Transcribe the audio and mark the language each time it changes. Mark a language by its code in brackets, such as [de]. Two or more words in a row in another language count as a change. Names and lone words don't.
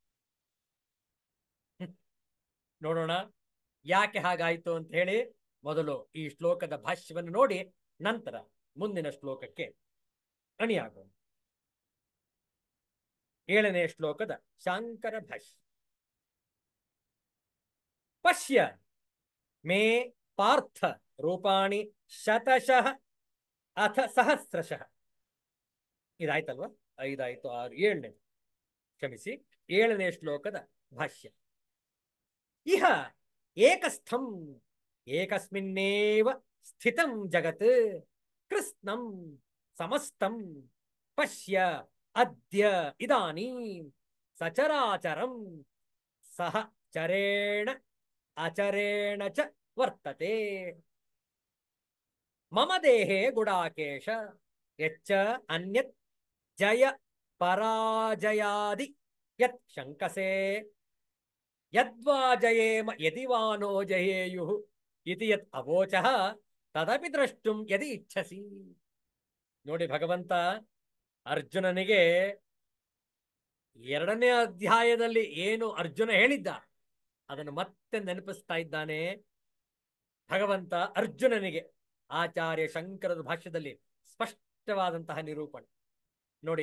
[kn] ನೋಡೋಣ ಯಾಕೆ ಹಾಗಾಯ್ತು ಅಂತ ಹೇಳಿ ಮೊದಲು ಈ ಶ್ಲೋಕದ ಭಾಷ್ಯವನ್ನು ನೋಡಿ ನಂತರ ಮುಂದಿನ ಶ್ಲೋಕಕ್ಕೆ ಅಣಿಯಾಗೋಣ. 7ನೇ ಶ್ಲೋಕದ ಶಾಂಕರ ಭಾಷ್ಯ. [sa] ಪಶ್ಯ ಮೇ ಪಾರ್ಥ ರೂಪಾಣಿ ಶತಶಃ ಅಥ ಸಹಸ್ರಶಃ. [kn] ಇದಾಯ್ತಲ್ವಾ? 5 ಆಯ್ತು, 6, 7ನೇ, ಕ್ಷಮಿಸಿ, 7ನೇ ಶ್ಲೋಕದ ಭಾಷ್ಯ. [sa] ಇಹ ಏಕಸ್ಥಂ ಏಕಸ್ಮಿನ್ನೇವ ಸ್ಥಿತಂ ಜಗತ್ ಕೃಷ್ಣಂ ಸಮಸ್ತಂ ಪಶ್ಯ ಅದ್ಯ ಇದಾನೀಂ ಸಚರಾಚರಂ ಸಹ ಚರೇಣ ಅಚರೇಣ ಚ ವರ್ತತೆ. ಮಮ ದೇಹೇ ಗುಡಾಕೇಶ ಯಚ್ಚ ಅನ್ಯತ್ ಜಯ ಪರಾಜಯಾದಿ ಯತ್ ಶಂಕಸೆ ಯದ್ವಾ ಜಯೇಮ ಯದಿ ವಾ ನೋ ಜಯೇಯುಃ ಇತಿ ಯತ್ ಅವೋಚಃ ತದಪಿ ದ್ರಷ್ಟುಂ ಯದಿ ಇಚ್ಛಸಿ. [kn] ನೋಡಿ, ಭಗವಂತ ಅರ್ಜುನನಿಗೆ 2ನೇ ಅಧ್ಯಾಯದಲ್ಲಿ ಏನು ಅರ್ಜುನ ಹೇಳಿದ್ದ ಅದನ್ನು ಮತ್ತೆ ನೆನಪಿಸ್ತಾ ಇದ್ದಾನೆ ಭಗವಂತ ಅರ್ಜುನನಿಗೆ. ಆಚಾರ್ಯ ಶಂಕರದ ಭಾಷ್ಯದಲ್ಲಿ ಸ್ಪಷ್ಟವಾದಂತಹ ನಿರೂಪಣೆ ನೋಡಿ.